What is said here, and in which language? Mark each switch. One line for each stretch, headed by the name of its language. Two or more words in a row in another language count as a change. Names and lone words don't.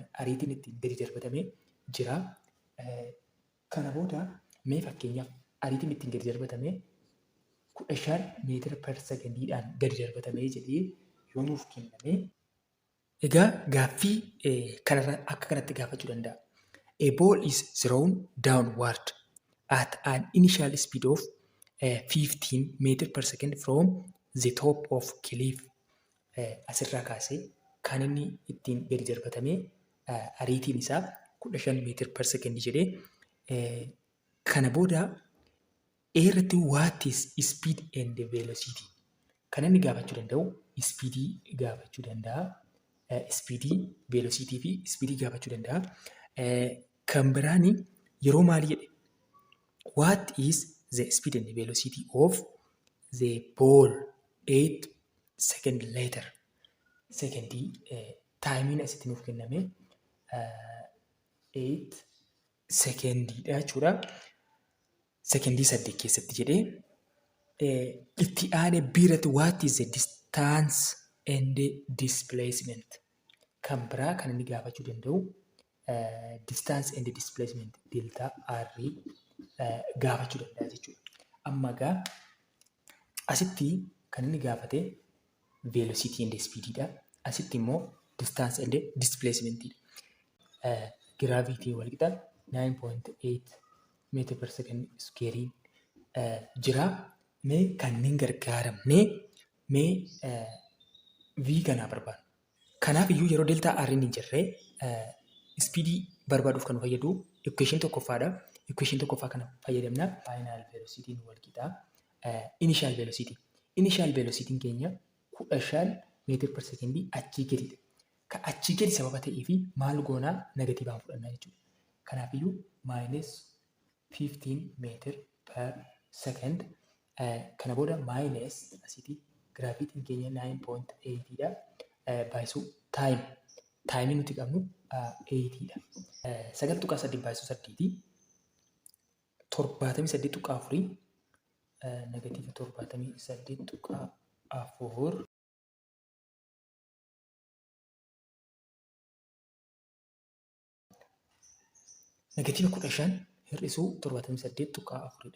Oromo: Ariitiin ittiin gadi darbatamee jira. Kana booda mee fakkeenyaaf ariitiin ittiin gadi darbatamee 15
English: meetira per sekendiidhaan
Oromo: gadi darbatamee jedhee yoo nuuf kenname. Egaa gaaffii kanarra akka kanatti gaafachuu danda'a.
English: A ball is thrown downward at an initial speed of 15 meter per second from the top of cliff.
Oromo: Asirraa kaasee kan inni ittiin gadi darbatamee ariitiin isaa
English: 15 meter per second
Oromo: jedhee kana booda irratti
English: what is speed and velocity
Oromo: kan inni gaafachuu danda'u speedii gaafachuu danda'a. ispiidii, veelosiitii fi ispiidii gaafachuu danda'a. Kan biraan yeroo maalii jedhe?
English: What is the speed and velocity of the ball 8 second later?
Oromo: Secondii taayimiin asitti nuuf kenname 8 sekendiidha jechuudha. Sekendii 8 keessatti jedhee itti aanee biirratti
English: what is the distance and displacement?
Oromo: Kan biraa kan inni gaafachuu danda'u
English: distance and displacement delta r
Oromo: gaafachuu danda'a jechuudha. Amma egaa asitti kan inni gaafate
English: velocity and speedidha.
Oromo: Asitti immoo
English: distance and displacementidha. Gravity walqixa 9.8 meter per second square jira.
Oromo: Mee kanneen gargaaramne mee v kanaa barbaadu. Kanaaf iyyuu yeroo
English: delta r
Oromo: hin jirre speedii barbaaduuf kan nu fayyadu equation tokkoffaadha. Equation tokkoffaa kana fayyadamna.
English: Final velocity walqixa initial velocity. Initial velocity
Oromo: keenya
English: 15 meter per second
Oromo: achii gadidha. Ka achii gadi sababa ta'eefi maal goonaa negatiivaan fudhannaa jechuudha. Kanaaf iyyuu
English: minus 15 meter per second
Oromo: kana booda minus asitti gravity keenya 9.8dha. Baay'isuu time nuti qabnu 8dha. 9.8 baay'isuu 8 78.4 negatiiva 78.4 negatiiva 15 hir'isuu 78.4dha.